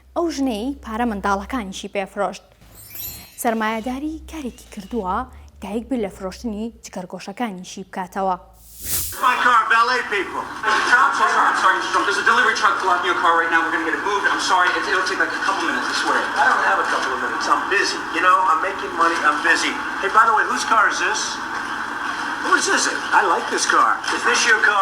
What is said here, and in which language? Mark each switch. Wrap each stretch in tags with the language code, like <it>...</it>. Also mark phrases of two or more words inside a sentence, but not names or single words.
<ckb>ئەو ژنەی پارە منداڵەکانیشی پێفرۆشت. سەرمایەداری کارێکی کردووە دایک بێت لە فرۆشتنی جگەرگۆشەکانیشی بکاتەوە.</ckb> <en>My car, valet people. I'm so sorry, Mr. Trump. There's a delivery truck blocking your car right now. We're going to get it moved. I'm sorry. It'll take like a couple minutes, I swear. I don't have a couple of minutes. I'm busy. You know, I'm making money. I'm busy. Hey, by the way, whose car is this? Whose is it? I like this car. Is this your car?</en>